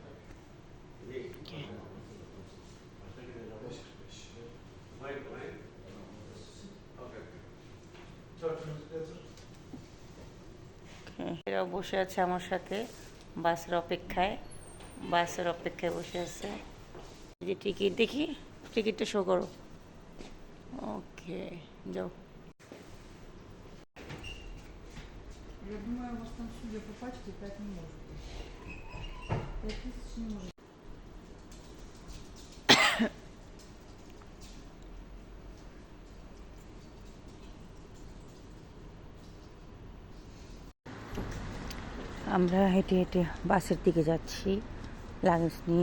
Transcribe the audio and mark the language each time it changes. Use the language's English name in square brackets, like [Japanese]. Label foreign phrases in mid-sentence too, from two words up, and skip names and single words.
[Bangla] এরাও বসে আছে আমার সাথে বাসের অপেক্ষায় বসে আছে। যে টিকিট দেখি, টিকিটটা শো করো। ওকে, যাও। [Russian] Я думаю, у вас там, судя по пачке, 5 не может быть. 5000 не может. [Bangla] আমরা হেঁটে হেঁটে বাসের দিকে যাচ্ছি লাগেজ নিয়ে।